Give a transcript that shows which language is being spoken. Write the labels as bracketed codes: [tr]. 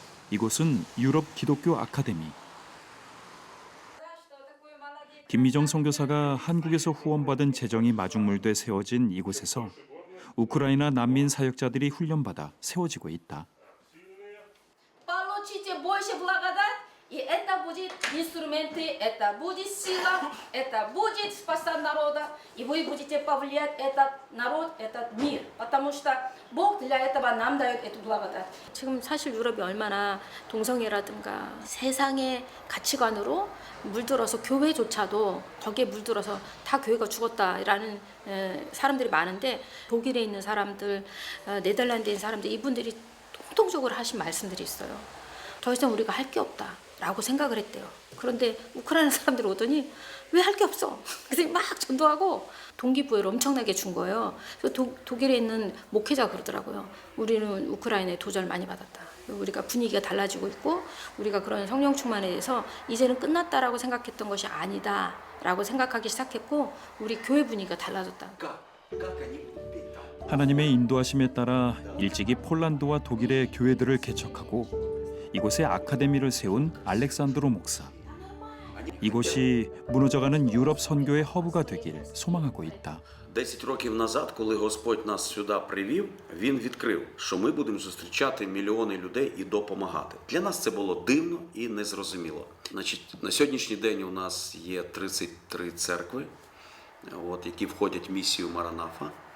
[ko] 이곳은 유럽 기독교 아카데미. 김미정 선교사가 한국에서 후원받은 재정이 마중물돼 세워진 이곳에서 우크라이나 난민 사역자들이 훈련받아 세워지고 있다. [ru] Получите больше благодать, и это будет инструменты, это будет сила, это будет спасать народа, и вы будете повлиять этот народ, этот мир, потому что Бог для этого нам дает эту благодать. [ko] 지금 사실 유럽이 얼마나 동성애라든가 세상의 가치관으로 물들어서 교회조차도 거기에 물들어서 다 교회가 죽었다라는 사람들이 많은데 독일에 있는 사람들, 네덜란드에 있는 사람들 이분들이 통통적으로 하신 말씀들이 있어요. 더 이상 우리가 할 게 없다라고 생각을 했대요. 그런데 우크라이나 사람들이 오더니 왜 할 게 없어? 그래서 막 전도하고 동기부여를 엄청나게 준 거예요. 그래서 독일에 있는 목회자가 그러더라고요. 우리는 우크라이나에 도전을 많이 받았다. 우리가 분위기가 달라지고 있고 우리가 그런 성령 충만에 대해서 이제는 끝났다라고 생각했던 것이 아니다라고 생각하기 시작했고 우리 교회 분위기가 달라졌다. 하나님의 인도하심에 따라 일찍이 폴란드와 독일의 교회들을 개척하고 이곳에 아카데미를 세운 알렉산드로 목사. 이곳이 무너져가는 유럽 선교의 허브가 되길 소망하고 있다. [uk] 10 років назад, коли Господь нас сюди привів, Він відкрив, що ми будемо зустрічати мільйони людей і допомагати. Для нас це було дивно і незрозуміло. Значить, на сьогоднішній день у нас є 33 церкви, які входять в місію Маранафа.